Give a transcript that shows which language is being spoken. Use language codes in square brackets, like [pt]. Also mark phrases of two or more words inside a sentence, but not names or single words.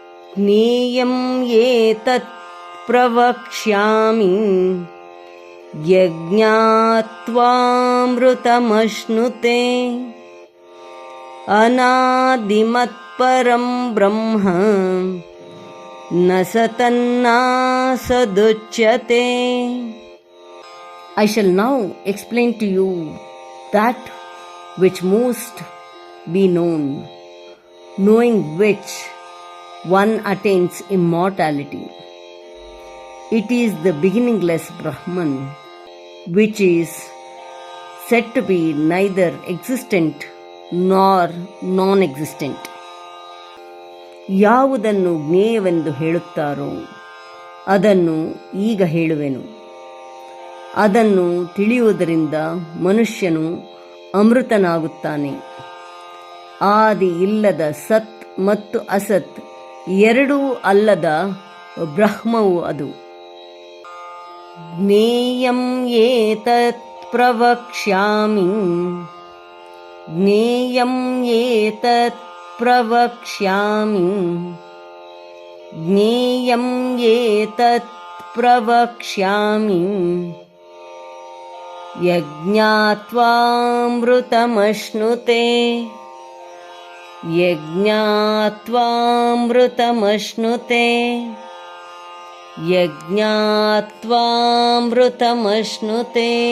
[sa] ज्ञेयं एतत् प्रवक्ष्यामि यज्ञात्वामृतमश्नुते अनादिमत्परं ब्रह्म न सतन्नासदुच्यते. [en] I shall now explain to you that which most be known, knowing which one attains immortality. It is the beginningless Brahman, which is said to be neither existent nor non-existent. [kn] ಯಾವುದನ್ನು ಜ್ಞೇಯವೆಂದು ಹೇಳುತ್ತಾರೋ ಅದನ್ನು ಈಗ ಹೇಳುವೆನು. ಅದನ್ನು ತಿಳಿಯುವುದರಿಂದ ಮನುಷ್ಯನು ಅಮೃತನಾಗುತ್ತಾನೆ. ಆದಿ ಇಲ್ಲದ ಸತ್ ಮತ್ತು ಅಸತ್ ಎರಡೂ ಅಲ್ಲದ ಬ್ರಹ್ಮವು ಅದು. [sa] ಜ್ಞೇಯಂ ಏತತ್ ಪ್ರವಕ್ಷ್ಯಾಮಿ ಜ್ಞೇಯಂ ಏತತ್ ಪ್ರವಕ್ಷ್ಯಾಮಿ ಜ್ಞೇಯಂ ಏತತ್ ಪ್ರವಕ್ಷ್ಯಾಮಿ ಯಜ್ಞಾತ್ವಾಮೃತಮಶ್ನುತೆ ಯಜ್ಞಾತ್ವಾಮೃತಮಶ್ನುತೆ ಯಜ್ಞಾತ್ವಾಮೃತಮಶ್ನುತೆ.